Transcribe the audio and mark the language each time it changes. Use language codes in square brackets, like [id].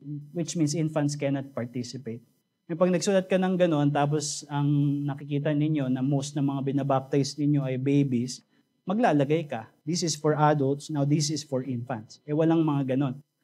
[en] Which means infants cannot participate. [tl] Pag nagsulat ka ng gano'n, tapos ang nakikita ninyo na most ng mga binabaptize ninyo ay babies, maglalagay ka. [en] This is for adults, now this is for infants. [tl] Walang mga gano'n.